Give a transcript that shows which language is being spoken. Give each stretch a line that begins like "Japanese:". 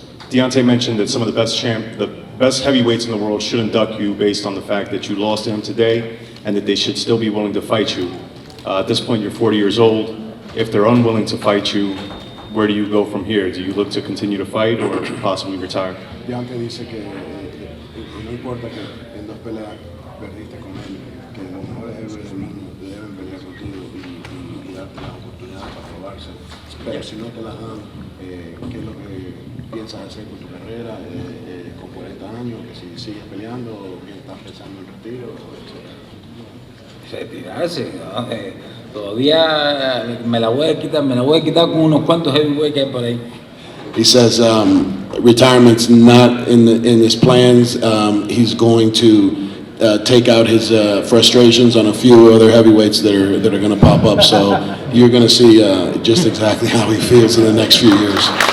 English: Deontay mentioned that some of the best heavyweights in the world should induct you based on the fact that you lost to him today, and that they should still be willing to fight you. At this point, you're 40 years old. If they're unwilling to fight you, where do you go from here? Do you look to continue to fight or possibly retire?
Spanish: Deontay dice que no importa que en dos peleas perdiste con él, que los mejores héroes del mundo deben pelear contigo y darte las oportunidades para probarse. Pero si no te las dan, ¿qué es lo que piensas hacer con tu carrera con 40 años? Que si sigues peleando o que estás pensando en retiro, retirarse, ¿no? Todavía me la voy a quitar con unos cuantos heavyweights que hay por ahí.
English: He says retirement's not in his plans. He's going to take out his frustrations on a few other heavyweights that are going to pop up. So you're going to see just exactly how he feels in the next few years.